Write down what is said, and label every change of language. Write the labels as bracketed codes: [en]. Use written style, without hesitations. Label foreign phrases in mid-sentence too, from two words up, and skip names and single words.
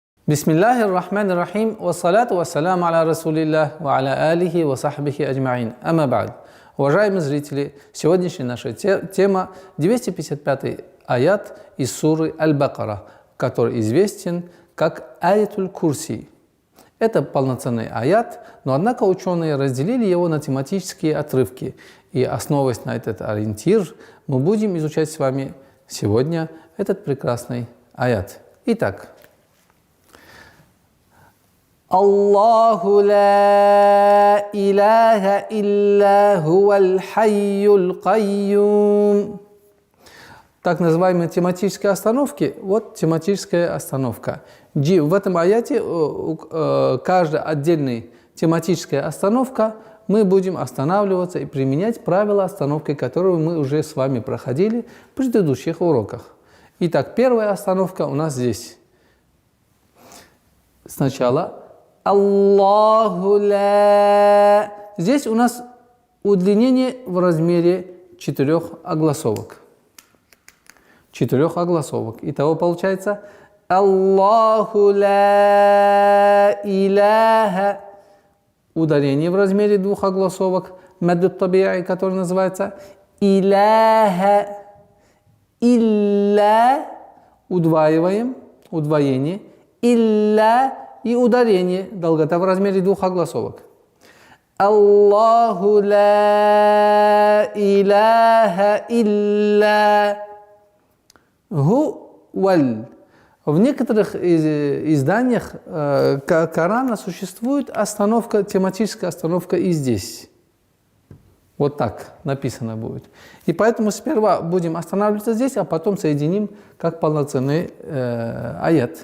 [ar] بسم الله الرحمن الرحيم، والصلاة والسلام على رسول الله، وعلى آله وصحبه أجمعين. أما بعد. [ru] Уважаемые зрители, сегодняшняя наша тема 255 аят из суры Аль-Бакара, который известен как Аятуль Курси. Это полноценный аят, но однако ученые разделили его на тематические отрывки. И основываясь на этот ориентир, мы будем изучать с вами сегодня этот прекрасный аят. Итак. [ar] الله لا إله إلا هو الحي القيوم. [ru] Так называемые тематические остановки. Вот тематическая остановка. В этом аяте каждая отдельная тематическая остановка мы будем останавливаться и применять правила остановки, которые мы уже с вами проходили в предыдущих уроках. Итак, первая остановка у нас здесь. Сначала [ar] الله لا. [ru] Здесь у нас удлинение в размере 4 огласовок. 4 огласовок. Итого получается [ar] الله لا إله. [ru] Ударение в размере 2 огласовок. [ar] مد طبيعي, [ru] который называется иляха. Илля. Удваиваем. Удвоение. Илля. И ударение, долгота в размере 2 огласовок. [ar] الله لا إله إلا هو. [ru] В некоторых изданиях Корана существует остановка, тематическая остановка и здесь. Вот так написано будет. И поэтому сперва будем останавливаться здесь, а потом соединим как полноценный аят.